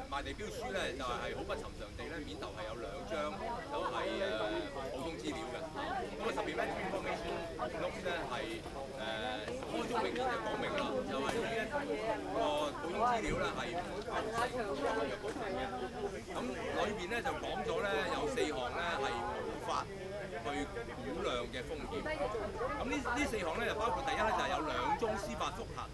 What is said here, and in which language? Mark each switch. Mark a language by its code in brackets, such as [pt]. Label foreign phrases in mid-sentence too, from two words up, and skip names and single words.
[yue] 地標書咧就係好不尋常地咧，面頭係有2張就係普通資料嘅。咁啊 [en] supplementary information notes [yue] 咧係開宗明義就講明啦，就係呢一個普通資料咧係唔構成嘅部分嘅。咁裏邊咧就講咗咧有4項咧係無法去估量嘅風險。咁呢4項咧就包括第一咧就係有2宗司法覆核。